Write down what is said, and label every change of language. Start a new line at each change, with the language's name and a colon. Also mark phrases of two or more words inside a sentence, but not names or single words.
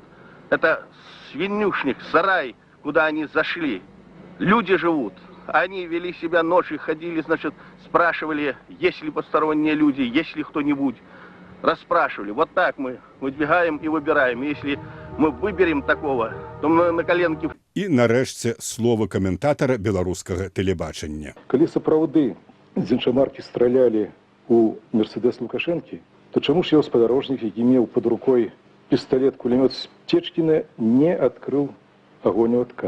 Russian: Это свинюшник, сарай, куда они зашли. Люди живут. Они вели себя ночью, ходили, значит, спрашивали, есть ли посторонние люди, есть ли кто-нибудь. Расспрашивали. Вот так мы выдвигаем и выбираем. Если мы выберем такого, то мы на коленке...
Belarusian: І, нарэшце, слова каментатара беларускага тэлебачання. Калі сапраўды з іншамаркі стралялі у Мерседес Лукашэнкі, то чаму ж яго спадарожнік, які меў пад рукой пісталет-кулямёт Стечкіна, не адкрыў агонь у адказ?